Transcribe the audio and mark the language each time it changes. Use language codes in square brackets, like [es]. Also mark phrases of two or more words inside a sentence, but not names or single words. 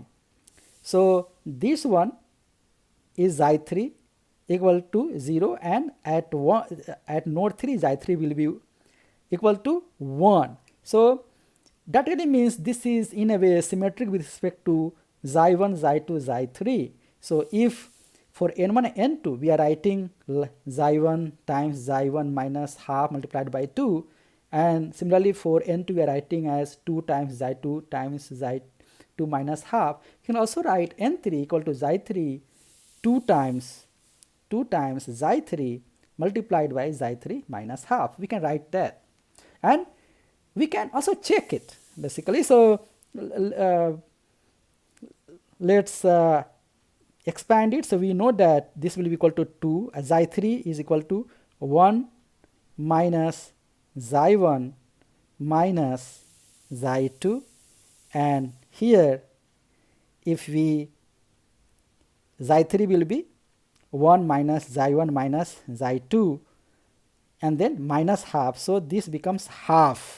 [en] So this one is xi3 equal to 0, and at node 3 xi3 will be equal to 1. So that really means this is in a way symmetric with respect to xi1, xi2, xi3. So if for n1 and n2 we are writing xi1 times xi1 minus half multiplied by 2, and similarly for n2 we are writing as 2 times xi2 times xi2 minus half, you can also write n3 equal to xi3 2 times xi3 multiplied by xi3 minus half. We can write that, and we can also check it basically. So let's expand it. So we know that this will be equal to 2, xi3 is equal to 1 minus xi1 minus xi2, and here if we xi3 will be 1 minus xi1 minus xi2 and then minus half, so this becomes half.